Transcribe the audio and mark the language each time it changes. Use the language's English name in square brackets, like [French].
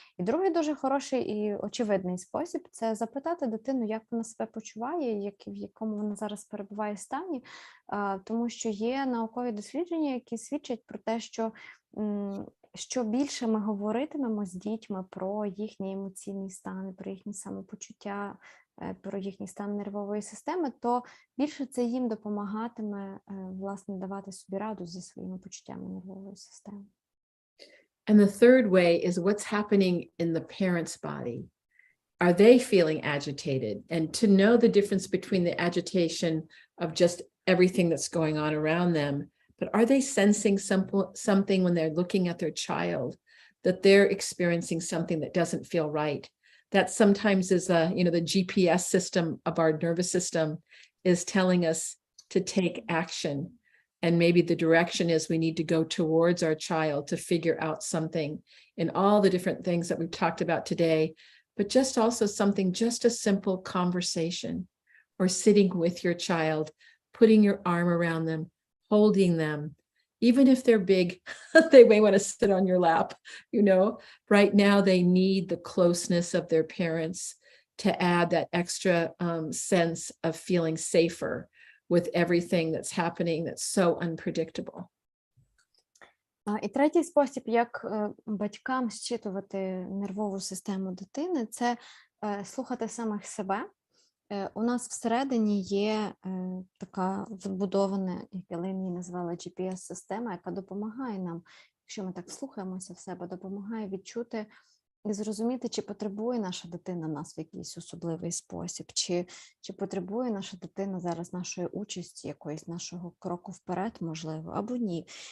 [Ukrainian] І другий дуже хороший і очевидний спосіб – це запитати дитину, як вона себе почуває, в якому вона зараз перебуває стані, тому що є наукові дослідження, які свідчать про те, що більше ми говоритимемо з дітьми про їхні емоційні стани, про їхні самопочуття, про їхній стан нервової системи, то більше це їм допомагатиме, власне, давати собі раду зі своїми почуттями нервової системи. [English] And the third way is what's happening in the parent's body. Are they feeling agitated? And to know the difference between the agitation of just everything that's going on around them, but are they sensing something when they're looking at their child, that they're experiencing something that doesn't feel right? That sometimes is the GPS system of our nervous system is telling us to take action. And maybe the direction is we need to go towards our child to figure out something in all the different things that we've talked about today, but just also something, just a simple conversation or sitting with your child, putting your arm around them, holding them. Even if they're big, they may want to sit on your lap, Right now, they need the closeness of their parents to add that extra sense of feeling safer with everything that's happening that's so unpredictable. [Ukrainian] І третій спосіб, як батькам зчитувати нервову систему дитини, це слухати самих себе. У нас всередині є така вбудована, як Єлень її назвала, GPS-система, яка допомагає нам, якщо ми так вслухаємося в себе, допомагає відчути і зрозуміти, чи потребує наша дитина нас в якийсь особливий спосіб, чи потребує наша дитина зараз нашої участі, якоїсь нашого кроку вперед, можливо, або ні.